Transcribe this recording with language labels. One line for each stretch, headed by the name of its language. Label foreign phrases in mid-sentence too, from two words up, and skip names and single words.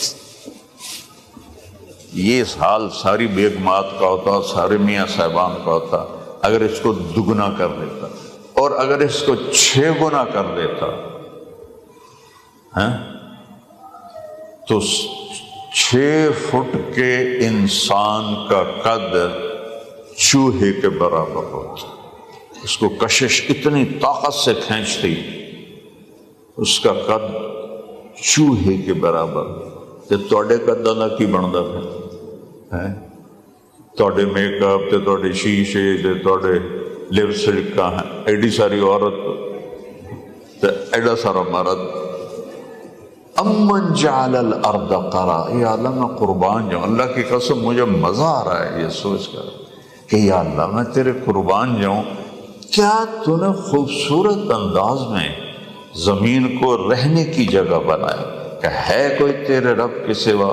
Urdu: یہ حال ساری بیگمات کا ہوتا، سارے میاں صاحبان کا ہوتا اگر اس کو دگنا کر دیتا، اور اگر اس کو 6 گنا کر دیتا تو 6 فٹ کے انسان کا قد چوہے کے برابر ہوتا، اس کو کشش اتنی طاقت سے کھینچتی، اس کا قد چوہے کے برابر۔
Punjabi: تے تواڈے قداں دا کی بندا پھر؟ تواڈے میک اپ تے تواڈے شیشے تے تواڈے لپسٹکاں، ایڈی ساری عورت تے ایڈا سارا مرد۔
Arabic: امن جعل الارض قرارا،
Urdu: یا اللہ میں قربان جاؤں، اللہ کی قسم مجھے مزہ آ رہا ہے یہ سوچ کر کہ یا اللہ میں تیرے قربان جاؤں، کیا تو نے خوبصورت انداز میں زمین کو رہنے کی جگہ بنایا، کہ ہے کوئی تیرے رب کے سوا؟